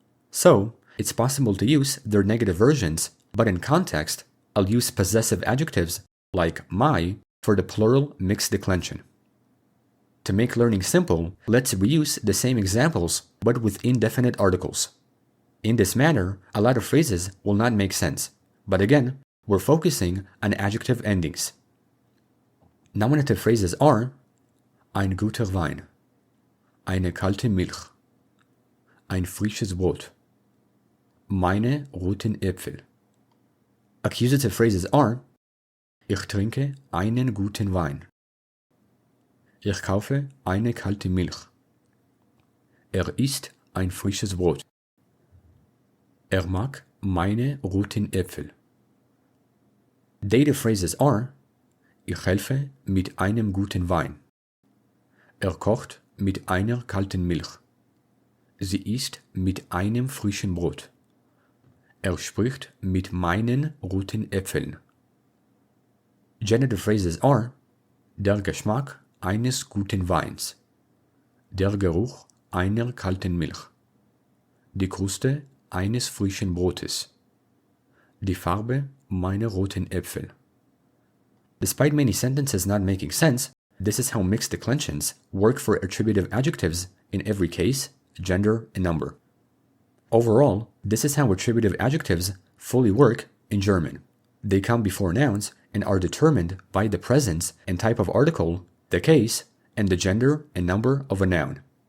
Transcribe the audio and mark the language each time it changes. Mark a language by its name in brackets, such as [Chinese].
[English] So, it's possible to use their negative versions, but in context, I'll use possessive adjectives like my for the plural mixed declension. To make learning simple, let's reuse the same examples but with indefinite articles. In this manner, a lot of phrases will not make sense, but again, we're focusing on adjective endings. Nominative phrases are [German] ein guter Wein, eine kalte Milch, ein frisches Brot, meine roten Äpfel. [English] Accusative phrases are [German] ich trinke einen guten Wein, ich kaufe eine kalte Milch, isst ein frisches Brot, mag meine roten Äpfel. [English] Dative phrases are [German] ich helfe mit einem guten Wein, kocht mit einer kalten Milch, sie isst mit einem frischen Brot, spricht mit meinen roten Äpfeln. [English] Genitive phrases are [German] der Geschmack eines guten Weins, der Geruch einer kalten Milch, die Kruste eines frischen Brotes, die Farbe meiner roten Äpfel. [English] Despite many sentences not making sense, this is how mixed declensions work for attributive adjectives in every case, gender, and number. Overall, this is how attributive adjectives fully work in German. They come before nouns and are determined by the presence and type of article, the case, and the gender and number of a noun.